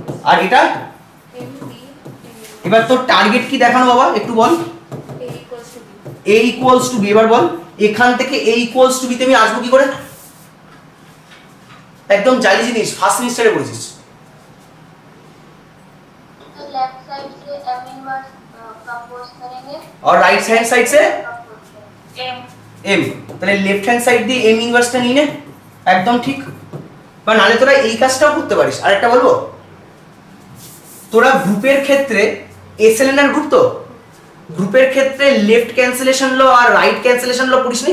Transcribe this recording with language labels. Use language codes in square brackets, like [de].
[bn] আর এটা M B এবার তোর টার্গেট কি দেখানো বাবা একটু বল। [en] A equals to B. a equals to b, [bn] এবার বল এখান থেকে a equals to b তে আমি আসবো কি করে? একদম জালি জিনিস, ফার্স্ট সেমিস্টারে পড়েছিস। [hi] तो लेफ्ट साइड से m इनवर्स कंपोज करेंगे और राइट हैंड साइड से m [bn] m, তাহলে লেফট হ্যান্ড সাইড দিয়ে m ইনভার্সটা নিয়ে নে, একদম ঠিক। বা নালে তোরা এই কাজটাও করতে পারিস। আরেকটা বলবো, তোরা গ্রুপের ক্ষেত্রে এসএলএনআর গ্রুপ, তো গ্রুপের ক্ষেত্রে লেফট ক্যান্সেলেশন ল আর রাইট ক্যান্সেলেশন ল পড়িস নি?